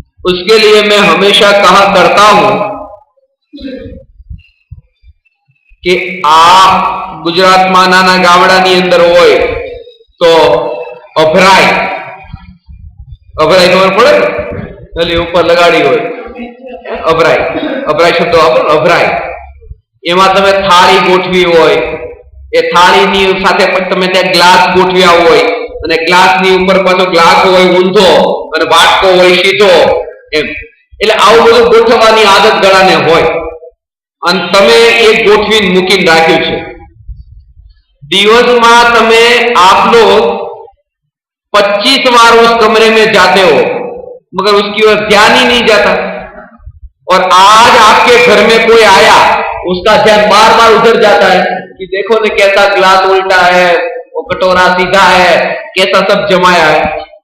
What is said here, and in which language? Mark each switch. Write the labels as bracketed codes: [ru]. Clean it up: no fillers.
[hi] उसके लिए मैं हमेशा कहा करता हूं कि आप [gu] गुजरातમાં નાના ગામડાની અંદર હોય તો અભરાય ખબર પડે ને? એટલે ઉપર લગાડી હોય અભરાય શબ્દ વાપરો, અભરાય। એમાં તમે થાળી ગોઠવી હોય, એ થાળીની સાથે તમે ત્યાં ગ્લાસ ગોઠવ્યા હોય અને ગ્લાસની ઉપર પાછો ગ્લાસ હોય ઊંધો અને વાટકો હોય સીધો, એમ એટલે આવું બધું ગોઠવવાની આદત ઘણાને હોય અને તમે એક ગોઠવીને મૂકીને રાખ્યું છે। દિવસમાં તમે [hi] आप लोग 25 बार उस कमरे में जाते हो, मगर उसकी ओर ध्यान ही नहीं जाता। और आज आपके घर में कोई आया, उसका ध्यान बार बार उधर जाता है कि देखो ने कैसा ग्लास उल्टा है, वो कटोरा सीधा है, कैसा सब जमाया है।